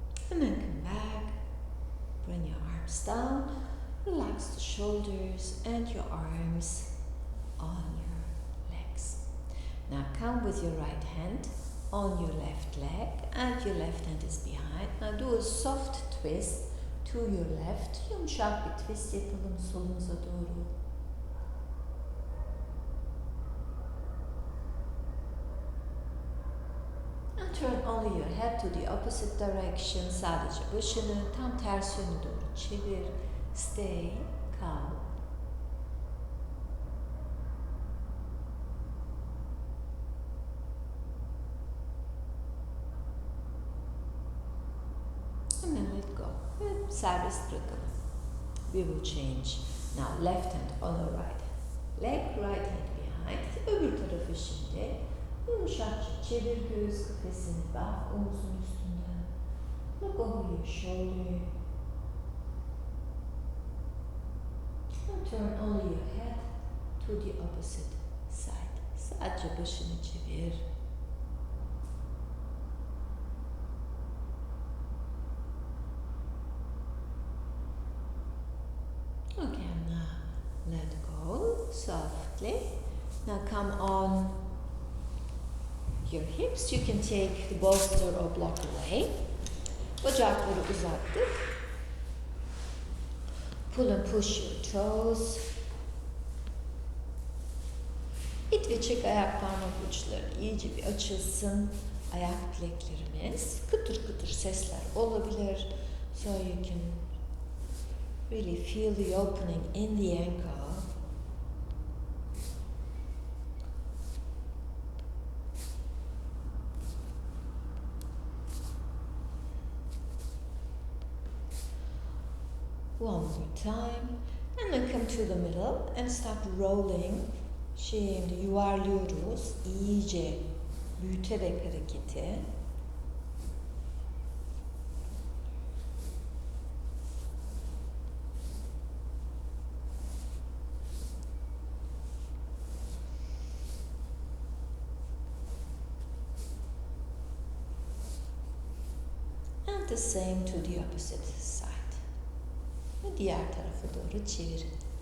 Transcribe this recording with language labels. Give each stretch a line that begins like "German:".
English: And then come back, bring your arms down, relax the shoulders and your arms on your legs. Now come with your right hand on your left leg and your left hand is behind. Now do a soft twist to your left.
Turkish: Yumuşak bir twist yapalım solunuza doğru.
English: Turn only your head to the opposite direction.
Turkish: Sadece başını tam ters yöne doğru çevir.
English: Stay calm. And then let go.
Turkish: Ve serbest bırakalım.
English: We will change. Now left hand on the right leg, right hand behind.
Turkish: Öbür tarafı şimdi. Yumuşakça çevir göğüs kafesini, bak omuzun üstünden.
English: Look over your shoulder. And turn only your head to the opposite side.
Turkish: Sadece başını çevir.
English: Okay, now let go softly. Now come on your hips. You can take the bolster or block away.
Turkish: Bacakları uzattık.
English: Pull and push your toes.
Turkish: İt ve çek ayak parmak uçları iyice bir açılsın. Ayak bileklerimiz. Kıtır kıtır sesler olabilir.
English: So you can really feel the opening in the ankle. One more time. And then come to the middle and start rolling.
Turkish: Şimdi yuvarlıyoruz. İyice büyüterek hareketi.
English: And the same to the opposite side.
Turkish: Ve diğer tarafa doğru çevirin.